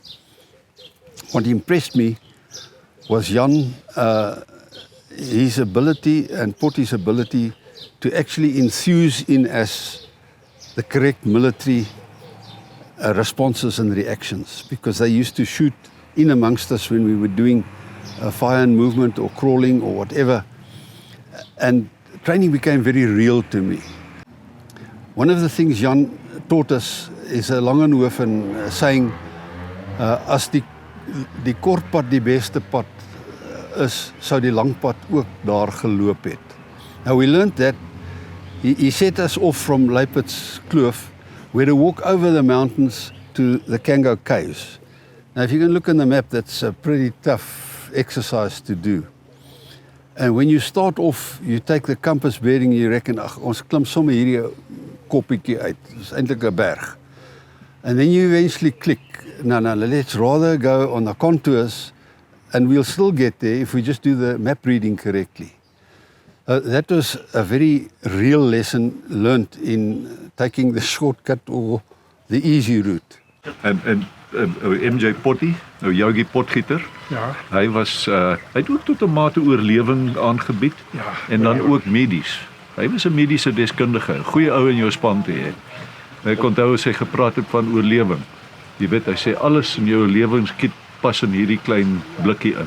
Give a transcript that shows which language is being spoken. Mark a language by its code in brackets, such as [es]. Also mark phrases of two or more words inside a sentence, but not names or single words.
[en] What impressed me was Jan, his ability and Potty's ability to actually enthuse in as the correct military responses and reactions, because they used to shoot in amongst us when we were doing fire and movement or crawling or whatever. And training became very real to me. One of the things Jan taught us is a Langenhoven saying, [af] as die kort pad die beste pad is, sou die lang pad ook daar geloop het. [en] Now we learned that he set us off from Leipitz Kloof, we had to walk over the mountains to the Kango Caves. Now if you can look on the map, that's a pretty tough exercise to do. And when you start off, you take the compass bearing, you reckon, [af] ag, ons klim sommer hierdie koppietjie uit. Dis eintlik 'n berg. [en] And then you eventually click, no, let's rather go on the contours and we'll still get there if we just do the map reading correctly. That was a very real lesson learnt in taking the shortcut or the easy route. And MJ Potty, nou Yogi Potgieter. [af] Ja. Hy het ook tot 'n mate oorlewing aangebied en dan ook medies. Hy was 'n mediese deskundige, 'n goeie ou in jou span te hê. Ek onthou as hy gepraat het van oorlewing. Jy weet, hy sê alles in jou lewenskit pas in hierdie klein blikkie in.